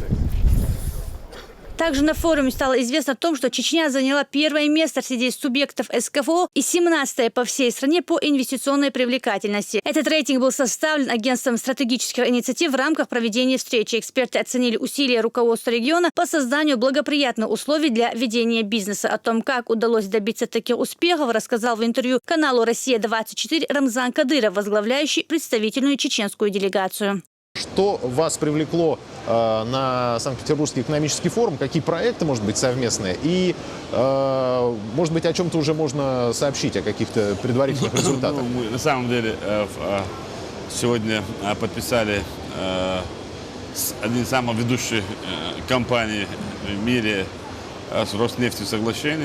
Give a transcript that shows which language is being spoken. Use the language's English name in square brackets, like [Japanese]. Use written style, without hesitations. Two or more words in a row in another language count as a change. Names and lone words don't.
[Russian] Также на форуме стало известно о том, что Чечня заняла первое место среди субъектов СКФО и 17-е по всей стране по инвестиционной привлекательности. Этот рейтинг был составлен агентством стратегических инициатив в рамках проведения встречи. Эксперты оценили усилия руководства региона по созданию благоприятных условий для ведения бизнеса. О том, как удалось добиться таких успехов, рассказал в интервью каналу «Россия-24» Рамзан Кадыров, возглавляющий представительную чеченскую делегацию. Что вас привлекло на Санкт-Петербургский экономический форум? Какие проекты, может быть, совместные? И, может быть, о чем-то уже можно сообщить, о каких-то предварительных результатах? Мы на самом деле сегодня подписали один из самых ведущих компаний в мире с Роснефтью соглашение.